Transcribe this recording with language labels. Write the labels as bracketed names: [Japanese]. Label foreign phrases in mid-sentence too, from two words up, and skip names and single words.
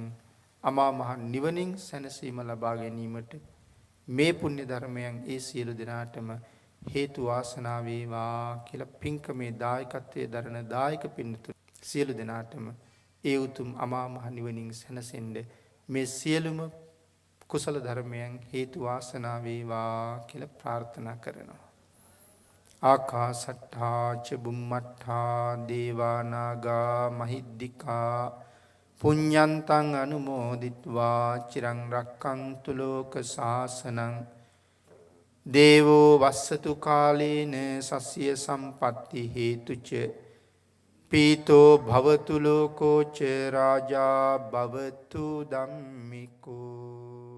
[Sinhala] අමා මහ නිවනින් සැනසීම ලබා ගැනීමට මේ පුණ්‍ය ධර්මයන් ඒ සියලු දෙනාටම හේතු වාසනා වේවා කියලා පින්කමේ දායකත්වයේ දරන දායක පින්තුන් සියලු දෙනාටම ඒ උතුම් අමා මහ නිවනින් සැනසෙන්න මේ සියලුම කුසල ධර්මයන් හේතු වාසනා වේවා කියලා ප්‍රාර්ථනා කරනවා. [Pali] ආකාසට්ඨා ච බුම්මට්ඨා දේවා නාග මහිද්దికා පුඤ්ඤන්තං අනුමෝදිත්වා චිරං රක්ඛන්තු ලෝක සාසනං දේවෝ වස්සතු කාලේන සස්ය සම්පatti හේතුච පීතෝ භවතු ලෝකෝ ච රාජා භවතු ධම්මිකෝ